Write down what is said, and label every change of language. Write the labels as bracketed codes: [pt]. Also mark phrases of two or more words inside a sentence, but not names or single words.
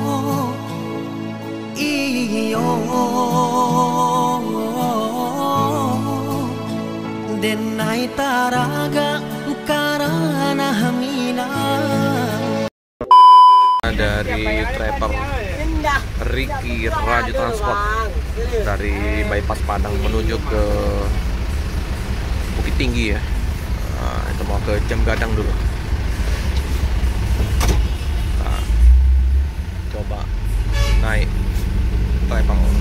[min] Iyo denai taraga karana hamina. [id] Dari trapper Ricky Raja Transport dari bypass Padang menuju ke Bukit Tinggi ya. Nah, itu mau ke Jam Gadang dulu. Nah, coba naik trapper.